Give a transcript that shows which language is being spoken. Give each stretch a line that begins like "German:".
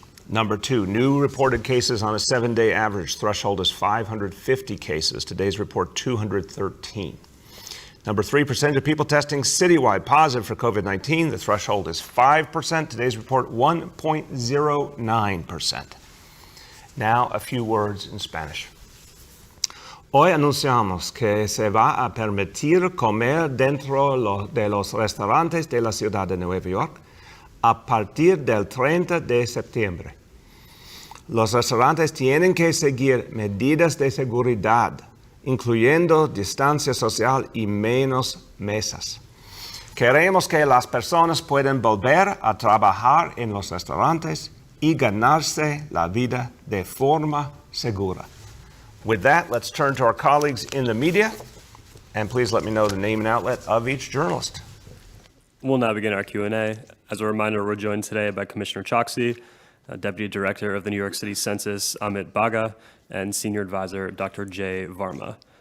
English: Number 2, new reported cases on a 7-day average. Threshold is 550 cases. Today's report, 213. Number 3, percentage of people testing citywide positive for COVID-19. The threshold is 5%. Today's report, 1.09%. Now, a few words in Spanish.
Spanish: Hoy anunciamos que se va a permitir comer dentro de los restaurantes de la ciudad de Nueva York a partir del 30 de septiembre. Los restaurantes tienen que seguir medidas de seguridad, incluyendo distancia social y menos mesas. Queremos que las personas puedan volver a trabajar en los restaurantes y ganarse la vida de forma segura.
English: With that, let's turn to our colleagues in the media, and please let me know the name and outlet of each journalist. We'll now begin our Q&A. As a reminder, we're joined today by Commissioner Choksi, Deputy Director of the New York City Census, Amit Baga, and Senior Advisor, Dr. Jay Varma.